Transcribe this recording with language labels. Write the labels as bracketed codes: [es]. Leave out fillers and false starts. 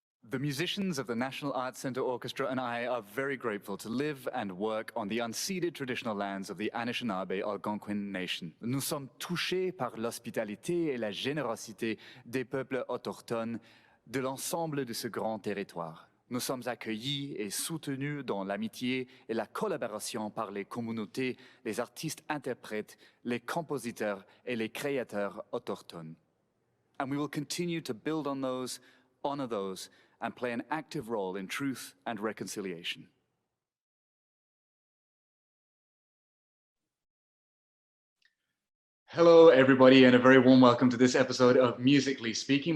[en] The musicians of the National Arts Centre Orchestra and I are very grateful to live and work on the unceded traditional lands of the Anishinaabe Algonquin Nation. [fr] Nous sommes touchés par l'hospitalité et la générosité des peuples autochtones de l'ensemble de ce grand territoire. Nous sommes accueillis et soutenus dans l'amitié et la collaboration par les communautés, les artistes interprètes, les compositeurs et les créateurs autochtones. [en] And we will continue to build on those, honor those, and play an active role in truth and reconciliation. Hello, everybody, and a very warm welcome to this episode of Musically Speaking.